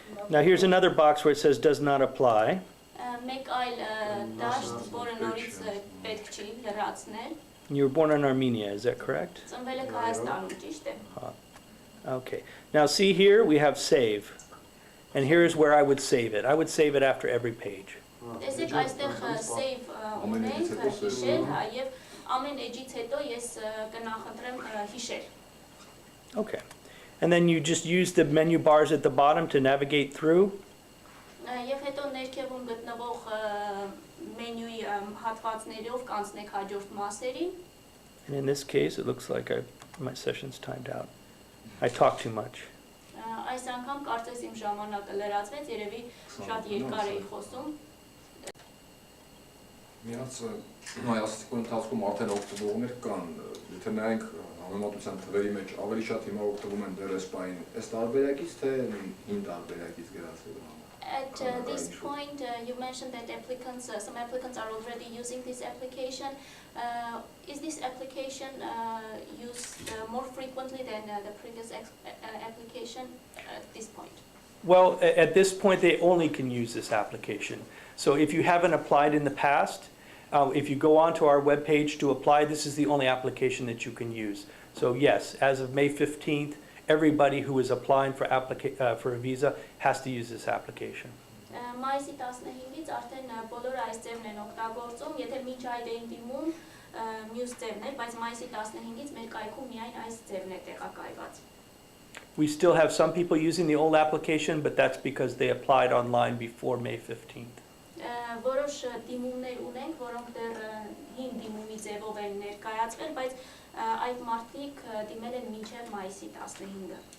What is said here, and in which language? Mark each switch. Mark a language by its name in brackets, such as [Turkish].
[English] Now here's another box where it says does not apply. [Armenian] Մեկ այլ դաշտ, որը նորից պետք չի լրացնել։ [English] You were born in Armenia, is that correct? [Armenian] Ծնվել եք Հայաստանում, ճիշտ է։ [English] Okay. Now see here we have save. And here's where I would save it. I would save it after every page. [Armenian] Տեսեք, այստեղ save ունենք, հիշել, հա, եւ ամեն էջից հետո ես կնախընտրեմ հիշել։ [English] Okay. And then you just use the menu bars at the bottom to navigate through. [Armenian] Եվ հետո ներքևում գտնվող մենյուի հատվածներով կանցնեք հաջորդ մասերին։ [English] And in this case, it looks like my session's timed out. I talk too much. [Armenian] Այս անգամ կարծես իմ ժամանակը լրացվեց, երևի շատ երկար էի խոսում։ Միած ասացիք ընթացքում արդեն օգտվողներ կան, եթե նայենք համեմատության թվերի մեջ ավելի շատ հիմա օգտվում են դեռ էսպային, այս տարբերակից թե հին տարբերակից գրածելու համար։ [English] At this point, you mentioned that some applicants are already using this application. Is this application used more frequently than the previous application at this point? Well, at this point, they only can use this application. So if you haven't applied in the past, if you go onto our webpage to apply, this is the only application that you can use. So yes, as of May 15th, everybody who is applying for a visa has to use this application. [Armenian] Մայիսի 15-ից արդեն բոլորը այս ձևն են օգտագործում, եթե միջ այդ էին դիմում մյուս ձևն էր, բայց մայիսի 15-ից մեր կայքում միայն այս ձևն է տեղակայված։ [English] We still have some people using the old application, but that's because they applied online before May 15th. [Armenian] Որոշ դիմումներ ունենք, որոնք դեռ հին դիմումի ձևով են ներկայացվել, բայց այդ մարդիկ դիմել են մինչև մայիսի 15-ը։